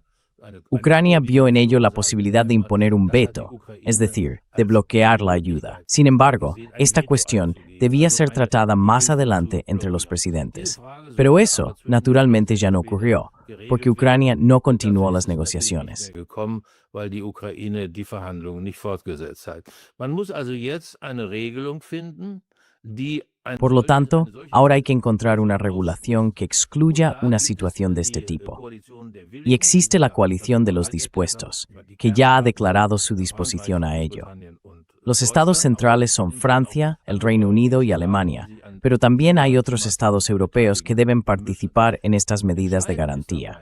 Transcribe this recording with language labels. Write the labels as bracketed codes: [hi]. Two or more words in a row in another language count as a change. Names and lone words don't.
[es] Ucrania vio en ello la posibilidad de imponer un veto, es decir, de bloquear la ayuda. Sin embargo, esta cuestión debía ser tratada más adelante entre los presidentes. Pero eso, naturalmente, ya no ocurrió, porque Ucrania no continuó las negociaciones. [de] Gekommen, weil die Ukraine die Verhandlungen nicht fortgesetzt hat. Man muss also jetzt eine Regelung finden, die [es] Por lo tanto, ahora hay que encontrar una regulación que excluya una situación de este tipo. Y existe la coalición de los dispuestos, que ya ha declarado su disposición a ello. Los estados centrales son Francia, el Reino Unido y Alemania, pero también hay otros estados europeos que deben participar en estas medidas de garantía.